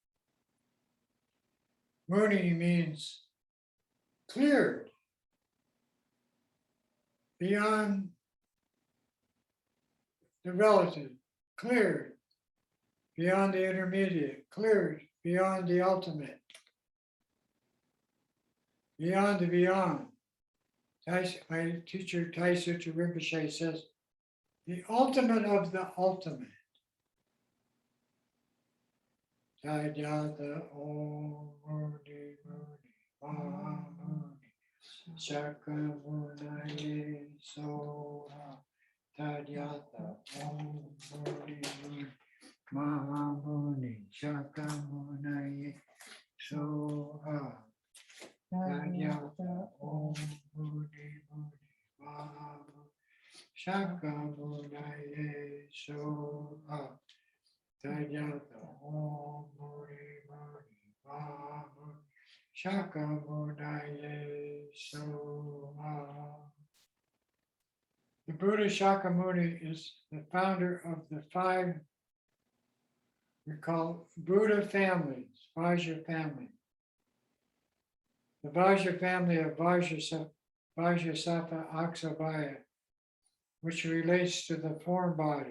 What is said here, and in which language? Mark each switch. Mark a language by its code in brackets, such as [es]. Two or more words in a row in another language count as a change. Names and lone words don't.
[en] Muni means cleared, beyond the relative, cleared, beyond the intermediate, cleared, beyond the ultimate, beyond the beyond. My teacher, Tai Sutra Rinpoche, says, the ultimate of the ultimate. [sa] Tadyatha Om Muni Muni Ma Muni Shakyamuni Soha. Tadyatha Om Muni Muni Ma Muni Shakyamuni Soha. Tadyatha Om Muni Muni Ma Shakyamuni Soha. Tadyatha Om Muni Muni Ma Shakyamuni Soha. [en] The Buddha Shakyamuni is the founder of the 5 we call Buddha families, Vajra family. The Vajra family of Vajrasattva Aksabhaya, which relates to the form body.